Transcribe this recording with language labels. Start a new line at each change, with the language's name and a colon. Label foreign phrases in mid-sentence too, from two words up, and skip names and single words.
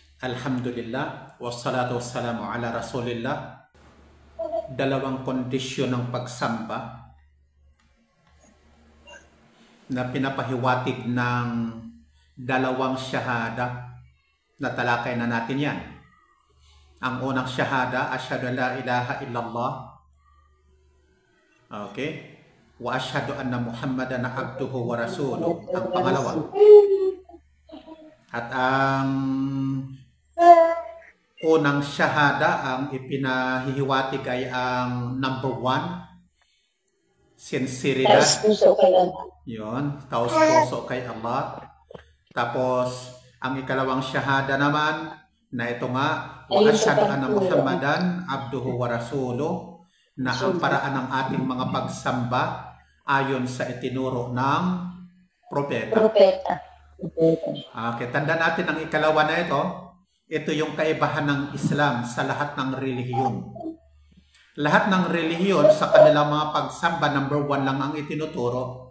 Arabic: الحمد لله، والصلاة والسلام على رسول الله.
Filipino: Dalawang kondisyon ng pagsamba na pinapahiwatig ng dalawang syahada na talakay na natin yan. Ang unang syahada,
Arabic: أشهد أن لا إله إلا الله.
Filipino: Okay?
Arabic: وأشهد أن محمدا عبده ورسوله.
Filipino: Ang pangalawa. At ang unang syahada, ang ipinahihiwatig ay ang number 1, sinseridad. Yun, taos puso kay Allah. Tapos, ang ikalawang syahada naman, na ito nga,
Arabic: وأشهد أن محمدا عبده ورسوله,
Filipino: na ang paraan ng ating mga pagsamba ayon sa itinuro ng propeta. Okay, tanda natin ang ikalawa na ito. Ito yung kaibahan ng Islam sa lahat ng relihiyon. Lahat ng relihiyon sa kanilang mga pagsamba, number 1 lang ang itinuturo.